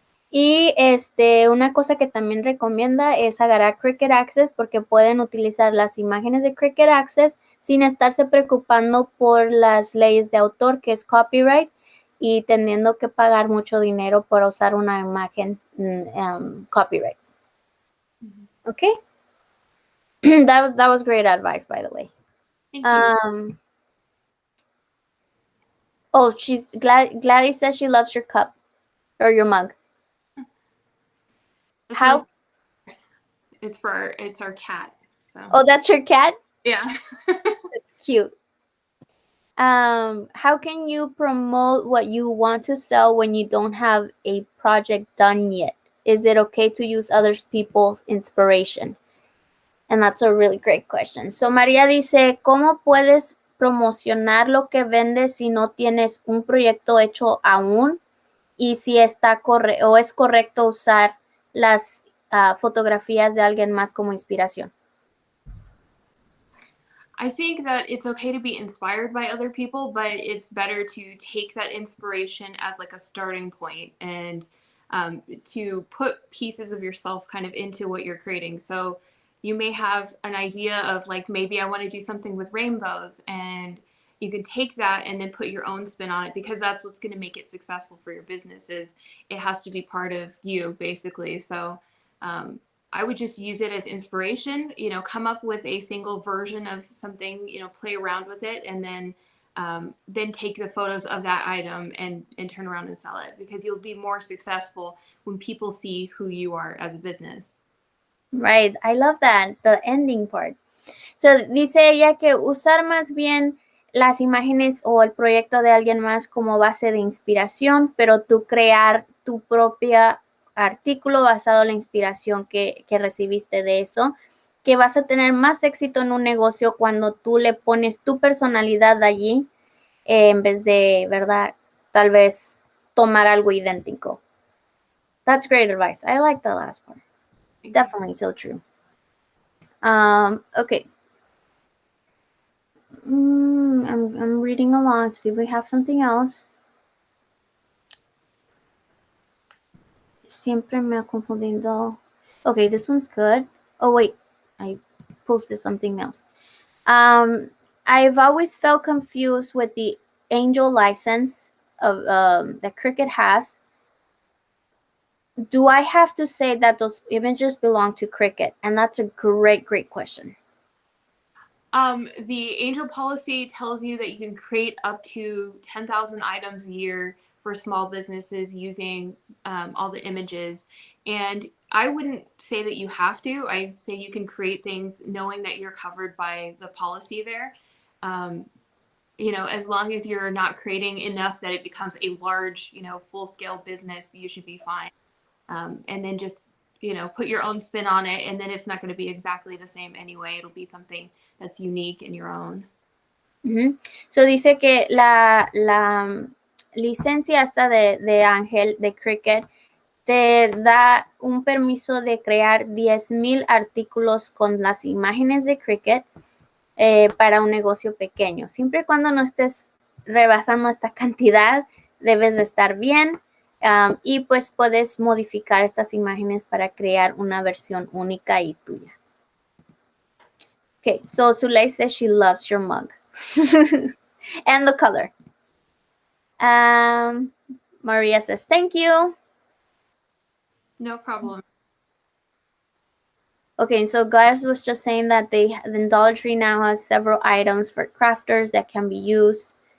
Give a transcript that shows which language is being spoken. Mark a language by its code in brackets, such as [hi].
[es] Y una cosa que también recomienda es agarrar Cricut Access porque pueden utilizar las imágenes de Cricut Access sin estarse preocupando por las leyes de autor, que es copyright, y teniendo que pagar mucho dinero por usar una imagen copyright. [en] Okay? That was great advice, by the way. Thank you. Oh, Gladys says she loves your cup or your mug. How? It's our cat. So. Oh, that's your cat? Yeah. That's cute. How can you promote what you want to sell when you don't have a project done yet? Is it okay to use other people's inspiration? And that's a really great question. [es] So María dice, ¿cómo puedes promocionar lo que vendes si no tienes un proyecto hecho aún? Y si está o es correcto usar las fotografías de alguien más como inspiración. [en] I think that it's okay to be inspired by other people, but it's better to take that inspiration as like a starting point and to put pieces of yourself kind of into what you're creating. So you may have an idea of like, maybe I want to do something with rainbows, and you can take that and then put your own spin on it, because that's what's going to make it successful for your business. Is it has to be part of you, basically. So I would just use it as inspiration, come up with a single version of something, play around with it, and then take the photos of that item and turn around and sell it, because you'll be more successful when people see who you are as a business. Right. I love that, the ending part. [es] So, dice ella que usar más bien las imágenes o el proyecto de alguien más como base de inspiración, pero tú crear tu propia artículo basado en la inspiración que recibiste de eso, que vas a tener más éxito en un negocio cuando tú le pones tu personalidad allí en vez de, ¿verdad? Tal vez tomar algo idéntico. [en] That's great advice. I like the last part. Definitely so true. Okay. I'm reading along to see if we have something else. [es] Siempre me ha confundido. [en] Okay, this one's good. Oh, wait. I posted something else. I've always felt confused with the Angel license of that Cricut has. Do I have to say that those images belong to Cricut? And that's a great question. The Angel policy tells you that you can create up to 10,000 items a year for small businesses using all the images. And I wouldn't say that you have to. I'd say you can create things knowing that you're covered by the policy there. As long as you're not creating enough that it becomes a large, full-scale business, you should be fine. And then just, put your own spin on it, and then it's not going to be exactly the same anyway. It'll be something that's unique and your own. Mm-hmm. [es] So dice que la licencia esta de Ángel, de Cricut, te da un permiso de crear 10,000 artículos con las imágenes de Cricut para un negocio pequeño. Siempre y cuando no estés rebasando esta cantidad, debes de estar bien. Y pues puedes modificar estas imágenes para crear una versión única y tuya. [en] Okay, so Zulay says she loves your mug. And the color. Maria says, thank you. No problem. Okay, so Gladys was just saying that the Dollar Tree now has several items for crafters that can be used.